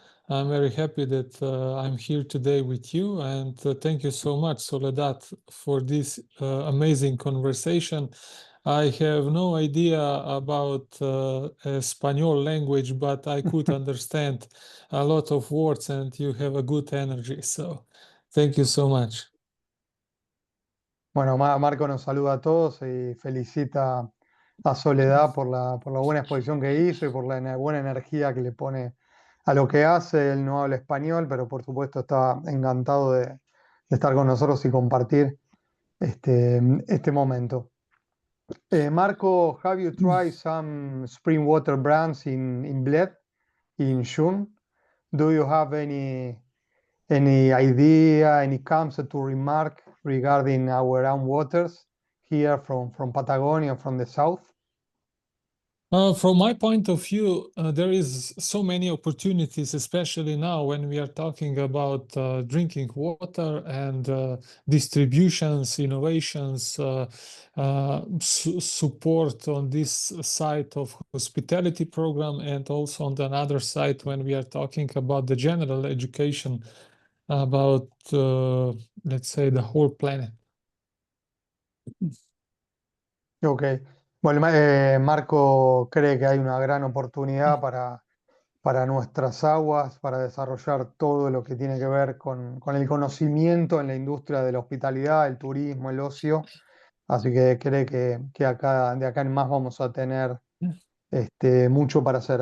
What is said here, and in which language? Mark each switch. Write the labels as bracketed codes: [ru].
[en] I'm very happy that I'm here today with you, and thank you so much, Soledad, for this amazing conversation. I have no idea about Espanol language, but I could understand a lot of words, and you have a good energy. So thank you so much. [es] Bueno, Marco nos saluda a todos y felicita a Soledad por la buena exposición que hizo y por la buena energía que le pone a lo que hace. Él no habla español, pero por supuesto está encantado de estar con nosotros y compartir este momento. [en] Marco, have you tried some spring water brands in Bled in June? Do you have any idea, any concept to remark regarding our own waters here from Patagonia, from the south? From my point of view, there is so many opportunities, especially now when we are talking about drinking water and distributions, innovations, support on this side of hospitality program, and also on the other side when we are talking about the general education about, let's say, the whole planet. Ok. [es] Bueno, Marco cree que hay una gran oportunidad para nuestras aguas, para desarrollar todo lo que tiene que ver con el conocimiento en la industria de la hospitalidad, el turismo, el ocio. Así que cree que de acá en más vamos a tener mucho para hacer.